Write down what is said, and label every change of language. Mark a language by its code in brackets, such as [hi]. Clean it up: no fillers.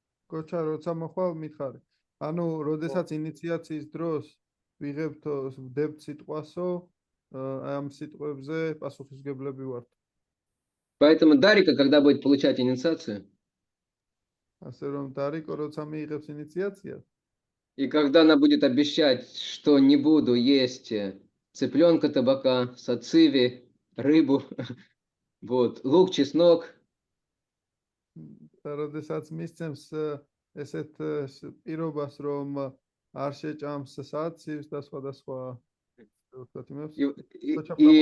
[ka] კოჩა როცა მოხვალ მითხარი. ანუ როდესაც ინიციაციის დროს ვიღებთ ვდებთ სიტყვასო, აი ამ სიტყვებზე პასუხისმგებლები ვართ. [ru] Поэтому Дарика, когда будет получать инициацию, [ka] ასე რომ დარიკო როცა მიიღებს ინიციაციას, [ru] и когда она будет обещать, что не буду есть цыпленка, табака, сациви, рыбу, вот, лук, чеснок, [ka] და როდესაც მისცემს ესეთ პირობას, რომ არ შეჭამს საცივს და სხვადასხვა ვთქვათ იმებს,